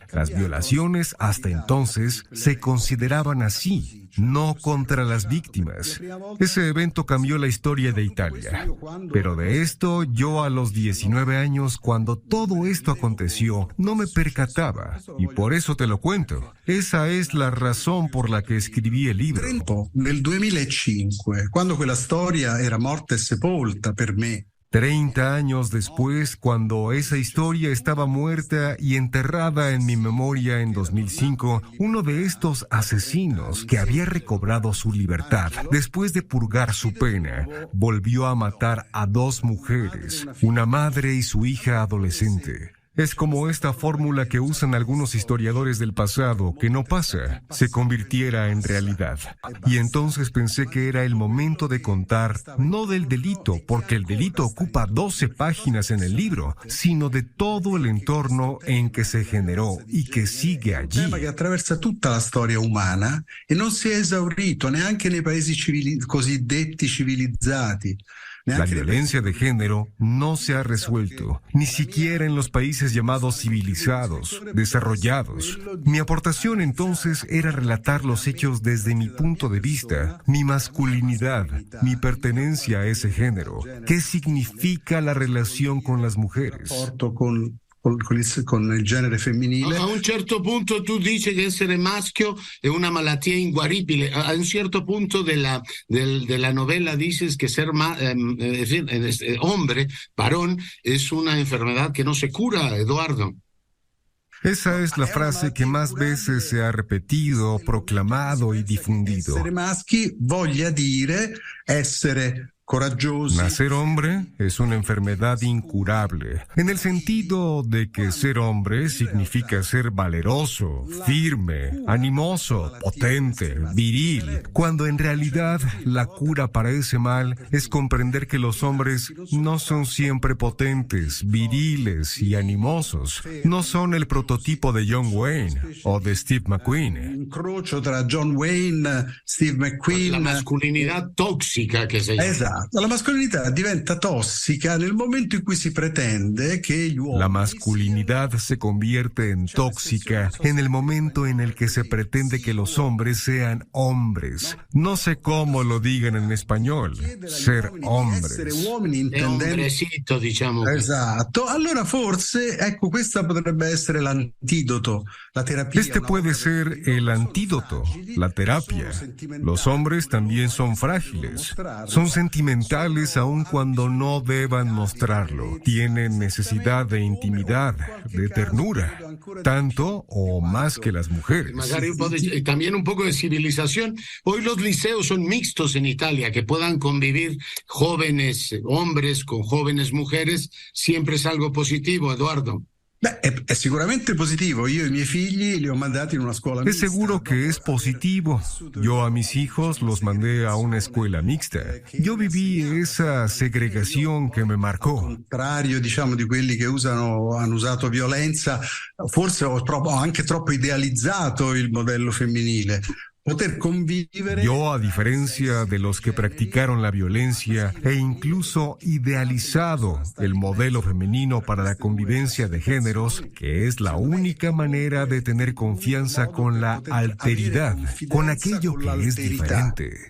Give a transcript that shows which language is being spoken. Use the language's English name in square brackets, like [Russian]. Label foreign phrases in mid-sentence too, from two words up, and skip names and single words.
[Spanish] Las violaciones hasta entonces se consideraban así, no contra las víctimas. Ese evento cambió la historia de Italia. Pero de esto, yo a los 19 años, cuando todo esto aconteció, no me percataba. Y por eso te lo cuento. Esa es la razón por la que escribí el libro. [Italian] Nel 2005, cuando quella storia era morta e sepolta per me. [Spanish] 30 años después, cuando esa historia estaba muerta y enterrada en mi memoria en 2005, uno de estos asesinos que había recobrado su libertad después de purgar su pena, volvió a matar a 2 mujeres, una madre y su hija adolescente. Es como esta fórmula que usan algunos historiadores del pasado, que no pasa, se convirtiera en realidad. Y entonces pensé que era el momento de contar, no del delito, porque el delito ocupa 12 páginas en el libro, sino de todo el entorno en que se generó y que sigue allí. [Italian] Un tema che attraversa tutta la storia umana e non si è esaurito neanche nei paesi cosiddetti civilizzati. [Spanish] La violencia de género no se ha resuelto, ni siquiera en los países llamados civilizados, desarrollados. Mi aportación entonces era relatar los hechos desde mi punto de vista, mi masculinidad, mi pertenencia a ese género. ¿Qué significa la relación con las mujeres? [Italian] Con con il genere femminile. A un certo punto tu dici che essere maschio è una malattia inguaribile. A un certo punto della [Spanish] novela dices que ser hombre, varón, es una enfermedad que no se cura, Eduardo. Esa es la frase que más veces se ha repetido, proclamado y difundido. [Italian] Essere maschi voglia dire essere coraggiosi. [Spanish] Nacer hombre es una enfermedad incurable, en el sentido de que ser hombre significa ser valeroso, firme, animoso, potente, viril, cuando en realidad la cura para ese mal es comprender que los hombres no son siempre potentes, viriles y animosos, no son el prototipo de John Wayne o de Steve McQueen. [Italian] Incrocio tra John Wayne, Steve McQueen. [Spanish] La masculinidad tóxica che si llama. [Italian] Esatto. La mascolinità diventa tossica nel momento in cui si pretende che gli uomini... [Spanish] La masculinidad se convierte en tóxica en el momento en el que se pretende que los hombres sean hombres. No sé cómo lo digan en español. Ser hombres. [Italian] Essere uomini È hombrecito, diciamo. Esatto. Allora forse, ecco, questa potrebbe essere l'antidoto, la terapia. [Spanish] Este puede ser el antídoto, la terapia. Los hombres también son frágiles, son sentimentales aun cuando no deban mostrarlo. Tienen necesidad de intimidad, de ternura, tanto o más que las mujeres. Magari también un poco de civilización. Hoy los liceos son mixtos en Italia, que puedan convivir jóvenes hombres con jóvenes mujeres, siempre es algo positivo, Eduardo. [Italian] Beh, è sicuramente positivo. Io i miei figli li ho mandati in una scuola mixta. [Spanish] Es seguro que es positivo. Yo a mis hijos los mandé a una escuela mixta. Yo viví esa segregación que me marcó. [Italian] Al contrario, diciamo, di quelli che hanno usato violenza, forse ho anche troppo idealizzato il modello femminile. [Spanish] Yo, a diferencia de los que practicaron la violencia e incluso idealizado el modelo femenino para la convivencia de géneros, que es la única manera de tener confianza con la alteridad, con aquello que es diferente.